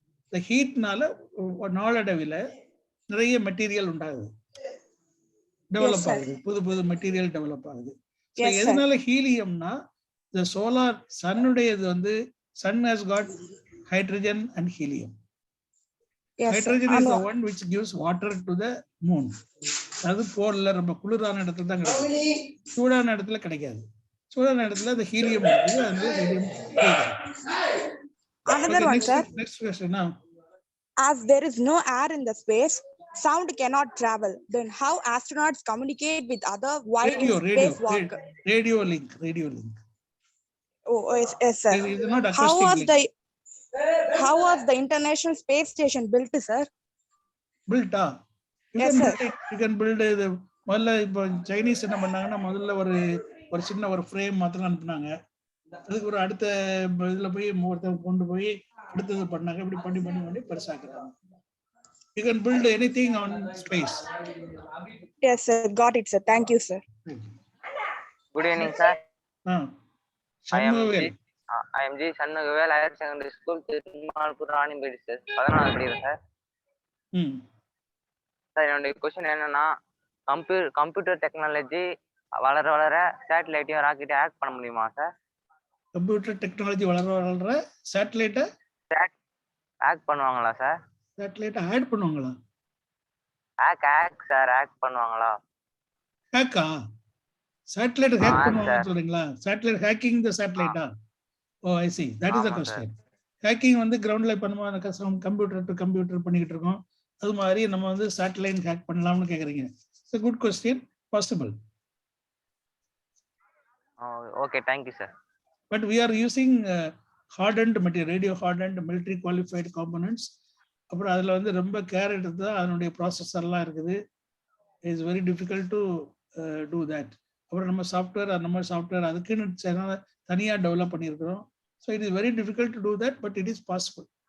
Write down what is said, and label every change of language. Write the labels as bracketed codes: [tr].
[ta] இந்த ஹீட்னால நாளடைவில் நிறைய மெட்டீரியல் உண்டாகுது, டெவலப் ஆகுது, புது புது மெட்டீரியல் டெவலப் ஆகுது. ஸோ எதனால ஹீலியம்னா, இந்த சோலார் சன்னுடையது வந்து [en] Sun has got hydrogen and helium. Hydrogen is the one which gives water to the moon. [ta] அது போர்ல ரொம்ப குளிரான இடத்துல தான் கிடைக்கும், சூடான இடத்துல கிடைக்காது. சூடான இடத்துல அந்த ஹீலியம் இருக்குது, அந்த ஹீலியம் கிடைக்காது. [en] Another one, sir. Next question now. As there is no air in the space, sound cannot travel. Then how astronauts communicate with other while in spacewalk? Radio link. Oh, yes, sir. It is not acoustic link. How was the International Space Station built, sir? Built? Yes, sir. You can build the [ta] முதல்ல இப்போ Chinese என்ன பண்ணாங்கன்னா, முதல்ல ஒரு சின்ன ஒரு frame மாத்திரம் அனுப்புனாங்க. அதுக்கு ஒரு அடுத்த இதுல போய் ஒருத்தர் கொண்டு போய் அடுத்தது பண்ணாங்க. இப்படி பண்ணி பண்ணி பண்ணி பெருசாக்குறாங்க. [en] You can build anything on space. Yes, sir. Got it, sir. Thank you, sir. Good evening, sir. I am G. Shanmugavel, Higher Secondary School, Tirupur, Ranipedi, sir. [ta] 14வது படிக்கிறேன் சார். சார், என்னுடைய கொஸ்டின் என்னன்னா, கம்ப்யூட்டர் டெக்னாலஜி வளர வளர சேட்டலைட்டையும் ராக்கெட்டையும் hack பண்ண முடியுமா sir? Computer technology வளர வளர சேட்டலைட்டை hack பண்ணுவாங்களா சார்? சேட்டலைட்டை ஹேக் பண்ணுவாங்களா? ஹேக் சார், ஹேக் பண்ணுவாங்களா? ஹேக்கா? சேட்டலைட் ஹேக் பண்ணுவாங்கன்னு சொல்றீங்களா? Satellite hacking the சேட்டலைட்டா? [en] Oh, I see. That is the question. [ta] Hacking வந்து கிரவுண்ட்ல பண்ணுவாங்க, கம்ப்யூட்டர் டு கம்ப்யூட்டர் பண்ணிக்கிட்டு இருக்கோம். அது மாதிரி நம்ம வந்து சேட்டலைட் ஹேக் பண்ணலாம்னு கேக்குறீங்க. [en] It's a good question. Possible. Okay, thank you, sir. But we are using hardened material, radio hardened military qualified components. [ta] அப்புறம் அதில் வந்து ரொம்ப கேர் எடுத்து தான் அதனுடைய ப்ராசஸர்லாம் இருக்குது. [en] It's very difficult to do that. [ta] அப்புறம் நம்ம சாஃப்ட்வேர் அதுக்குன்னு தனியாக டெவலப் பண்ணியிருக்கிறோம். [en] So it is very difficult to do that, but it is possible.